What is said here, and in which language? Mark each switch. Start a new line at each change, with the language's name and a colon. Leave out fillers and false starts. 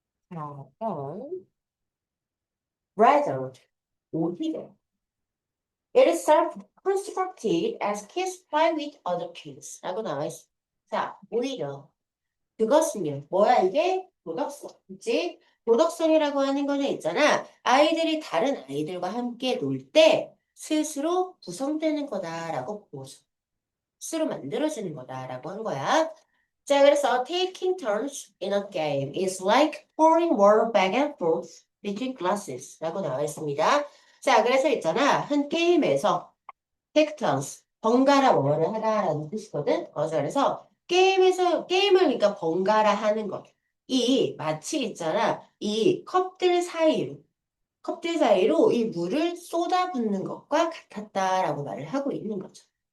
Korean: 자, 그럼
English: rather
Korean: 오히려
English: it is self-constructed as kids play with other kids
Korean: 라고 나와 있어. 자, 오히려 그것은요. 뭐야 이게? 도덕성. 그치? 도덕성이라고 하는 거는 있잖아. 아이들이 다른 아이들과 함께 놀 때 스스로 구성되는 거다라고 보죠. 스스로 만들어지는 거다라고 한 거야. 자, 그래서
English: taking turns in a game is like pouring water back and forth between glasses
Korean: 라고 나와 있습니다. 자, 그래서 있잖아. 한 게임에서
English: take turns,
Korean: 번갈아 뭐를 하다라는 뜻이거든. 그래서 게임을 그러니까 번갈아 하는 것. 이 마치 있잖아. 이 컵들 사이로 이 물을 쏟아붓는 것과 같았다라고 말을 하고 있는 거죠.